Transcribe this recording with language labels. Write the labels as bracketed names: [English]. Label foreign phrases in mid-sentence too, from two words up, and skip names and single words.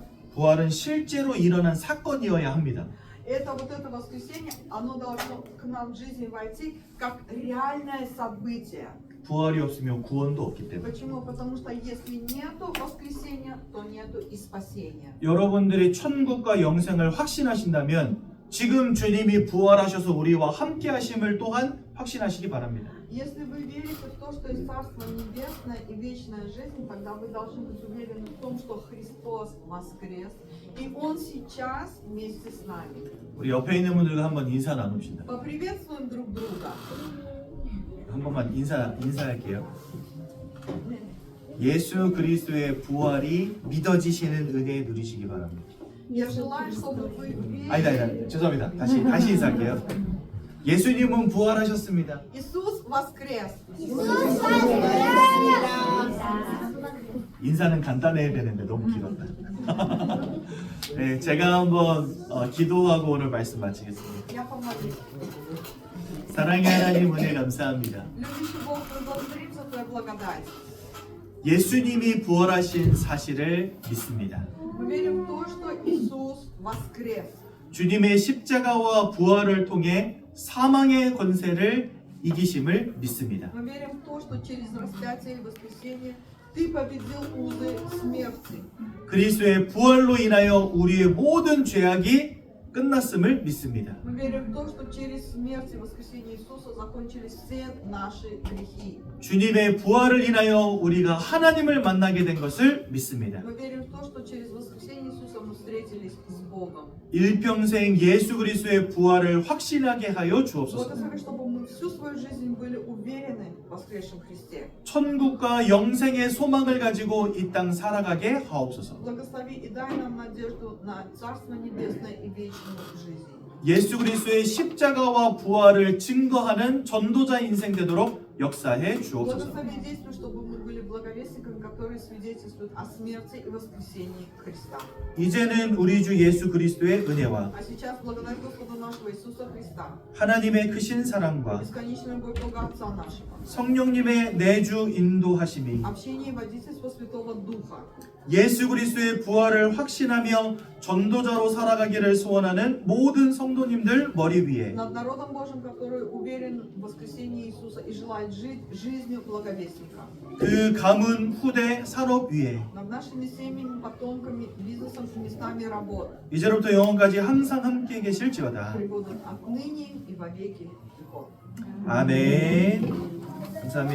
[Korean] 부활은 실제로 일어난 사건이어야 합니다. [Russian] Это воскресенье, оно должно к нам в жизнь войти как реальное событие. [Korean] 부활이 없으면 구원도 없기 때문에. [Russian] Почему? Потому что если нету воскресения, то нету и спасения. [Korean] 여러분들이 천국과 영생을 확신하신다면 지금 주님이 부활하셔서 우리와 함께 하심을 또한 확신하시기 바랍니다. [Russian] Если вы верите в то, что есть Царство Небесное и вечная жизнь, тогда вы должны быть уверены в том, что Христос воскрес, и Он сейчас вместе с нами. [Korean] 우리 옆에 있는 분들과 한번 인사 나눕시다. [Russian] Поприветствуем друг друга. [Korean] 한 번만 인사할게요. 예수 그리스도의 부활이 믿어지시는 은혜 누리시기 바랍니다. [Russian] Я желаю, чтобы вы верили. [Korean] 아니다. 죄송합니다. 다시 인사할게요. 예수님은 부활하셨습니다. [Russian] Иисус воскрес. [Korean] 인사는 간단해야 되는데 너무 길었다. 네, 제가 한번 기도하고 오늘 말씀 마치겠습니다. [Russian] Я помолюсь. [Korean] 사랑의 하나님 은혜 감사합니다. [Russian] Любящий Бог, мы благодарим за Твою благодать. [Korean] 예수님이 부활하신 사실을 믿습니다. [Russian] Мы верим в то, что Иисус воскрес. [Korean] 주님의 십자가와 부활을 통해 사망의 권세를 이기심을 믿습니다. [Russian] Мы верим в то, что через распятие и воскресение Ты победил узы смерти. [Korean] 그리스도의 부활로 인하여 우리의 모든 죄악이 끝났음을 믿습니다. [Russian] Мы верим в то, что через смерть и воскресение Иисуса закончились все наши грехи. [Korean] 주님의 부활을 인하여 우리가 하나님을 만나게 된 것을 믿습니다. [Russian] Мы верим в то, что через воскресение Иисуса мы встретились с Богом. [Korean] 일평생 예수 그리스도의 부활을 확신하게 하여 주옵소서. [Russian] Благослови, чтобы мы всю свою жизнь были уверены в воскресшем Христе. [Korean] 천국과 영생의 소망을 가지고 이 땅 살아가게 하옵소서. [Russian] Благослови и дай нам надежду на Царство Небесное и вечную жизнь. [Korean] 예수 그리스도의 십자가와 부활을 증거하는 전도자 인생 되도록 역사해 주옵소서. [Russian] Благослови действуй, чтобы мы были благовестниками, которые свидетельствуют о смерти и воскресении Христа. [Korean] 이제는 우리 주 예수 그리스도의 은혜와 [Russian] А сейчас, благодаря Господа нашего Иисуса Христа, [Korean] 하나님의 크신 사랑과 [Russian] бесконечная любовь Бога Отца нашего, [Korean] 성령님의 내주 인도하심이 [Russian] общение и водительство Святого Духа, [Korean] 예수 그리스도의 부활을 확신하며 전도자로 살아가기를 소원하는 모든 성도님들 머리 위에 [Russian] над народом Божьим, который уверен в воскресении Иисуса и желает жить жизнью благовестника, [Korean] 그 가문 후대 산업 위에 [Russian] над нашими семьями, потомками, бизнесом и местами работы, [Korean] 이제로부터 영원까지 항상 함께 계실지어다. [Russian] пребудут отныне и во веки веков. [Korean] 아멘. 감사합니다.